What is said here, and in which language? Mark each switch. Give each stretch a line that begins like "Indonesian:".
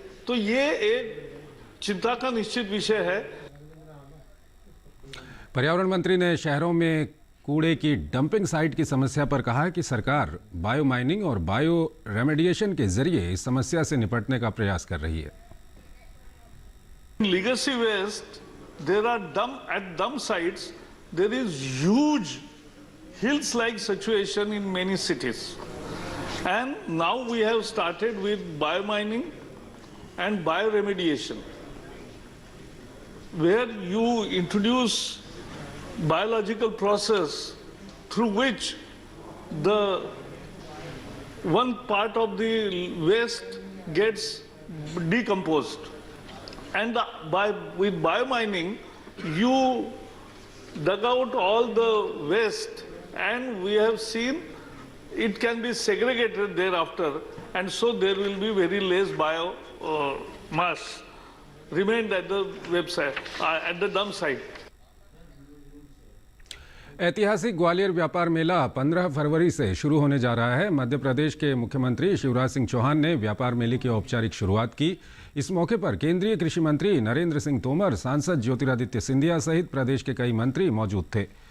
Hindi: तो ये एक चिंता का निश्चित विषय है। पर्यावरण मंत्री ने शहरों में कूड़े की डंपिंग साइट की समस्या पर कहा कि सरकार बायो माइनिंग और बायो रेमेडिएशन के जरिए इस समस्या से निपटने का प्रयास कर रही है।
English: Legacy waste, there are dump sites, there is huge hills-like situation in many cities. And now we have started with biomining and bioremediation, where you introduce biological process through which the one part of the waste gets decomposed. And with biomining, you dug out all the waste, and we have seen it can be segregated thereafter, and so there will be very less bio mass remained at the website, at the dump site.
Hindi: ऐतिहासिक ग्वालियर व्यापार मेला 15 फरवरी से शुरू होने जा रहा है। मध्य प्रदेश के मुख्यमंत्री शिवराज सिंह चौहान ने व्यापार मेले की औपचारिक शुरुआत की। इस मौके पर केंद्रीय कृषि मंत्री नरेंद्र सिंह तोमर, सांसद ज्योतिरादित्य सिंधिया सहित प्रदेश के कई मंत्री मौजूद थे।